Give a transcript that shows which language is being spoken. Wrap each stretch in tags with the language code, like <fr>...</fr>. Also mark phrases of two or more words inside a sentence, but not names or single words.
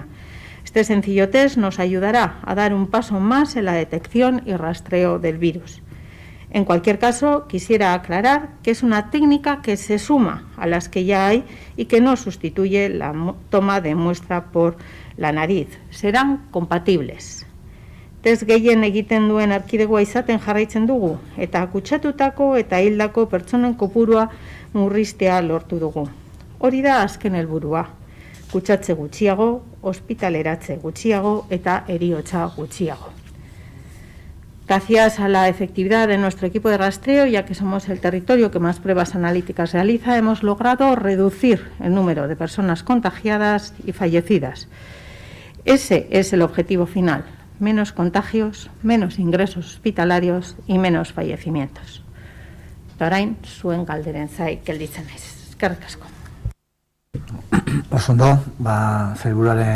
<es>Este sencillo test nos ayudará a dar un paso más en la detección y rastreo del virus. En cualquier caso, quisiera aclarar que es una técnica que se suma a las que ya hay y que no sustituye la toma de muestra por la nariz. Serán compatibles.</es> <eu>Test gehien egiten duen erkidegoa izaten jarraitzen dugu eta kutsatutako eta hildako pertsonen kopurua murriztea lortu dugu. Hori da azken helburua. Kutsatze gutxiago, ospitaleratze gutxiago eta heriotza gutxiago.</eu> <es>Gracias a la efectividad de nuestro equipo de rastreo, ya que somos el territorio que más pruebas analíticas realiza, hemos logrado reducir el número de personas contagiadas y fallecidas. Ese es el objetivo final: menos contagios, menos ingresos hospitalarios y menos fallecimientos.</es> <eu>Orain, zuen galderen zai gelditzen naiz. Eskerrik asko. Oso ondo, sailburuaren</eu>